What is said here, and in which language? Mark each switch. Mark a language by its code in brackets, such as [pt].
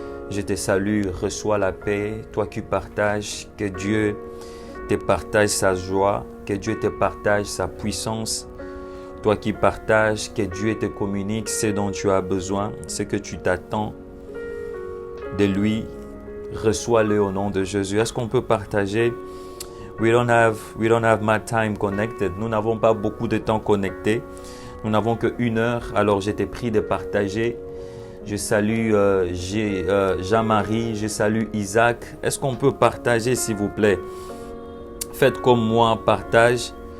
[fr] Je te salue, reçois la paix, toi qui partages, que Dieu te partage sa joie, que Dieu te partage sa puissance. Toi qui partages, que Dieu te communique ce dont tu as besoin, ce que tu t'attends de lui. Reçois-le au nom de Jésus. Est-ce qu'on peut partager? [en] We don't have much time connected. [fr] Nous n'avons pas beaucoup de temps connecté. Nous n'avons que 1 heure, alors je t'ai pris de partager. Je salue Jean-Marie, je salue Isaac. Est-ce qu'on peut partager s'il vous plaît? Faites comme moi, partage.